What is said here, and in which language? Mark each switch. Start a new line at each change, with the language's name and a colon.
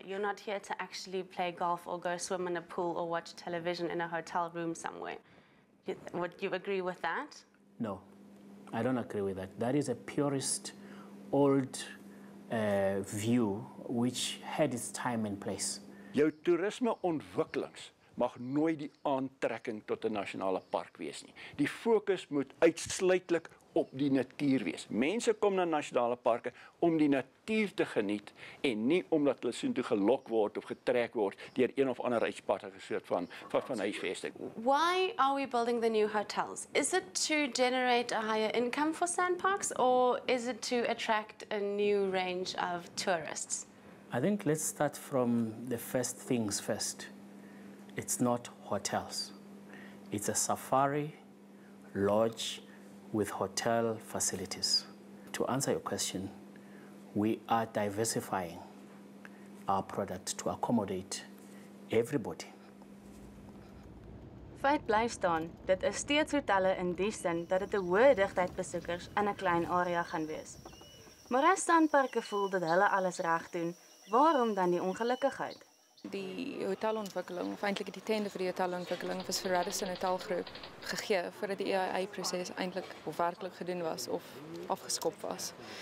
English: You're not here to actually play golf or go swim in a pool or watch television in a hotel room somewhere. Would you agree with that? No, I don't agree with that. That is a purist, old view which had its time and place.
Afrikaans: Jou toerismeontwikkelings mag nooit die aantrekking tot 'n nasionale park wees nie. Die fokus moet uitsluitlik op die natuur wees. Mense kom na nasionale parke om die natuur te geniet en nie omdat hulle soontoe gelok word of getrek word deur een of ander uitspattige soort van huisvesting.
English: Why are we building the new hotels? Is it to generate a higher income for SANParks, or is it to attract a new range of tourists? I think let's start from the first things first. It's not hotels. It's a safari lodge with hotel facilities. To answer your question, we are diversifying our product to accommodate everybody.
Afrikaans: Feit bly staan, dit is steeds hotelle in die sin dat dit 'n hoë digtheid besoekers in 'n klein area gaan wees. Maar as SANParks voel dat hulle alles reg doen, waarom dan die ongelukkigheid? Die hotelontwikkeling, of eintlik die tender vir die hotelontwikkeling was vir Radisson Hotel Groep gegee voordat die EIA-proses eintlik of werklik gedoen was of afgeskop was.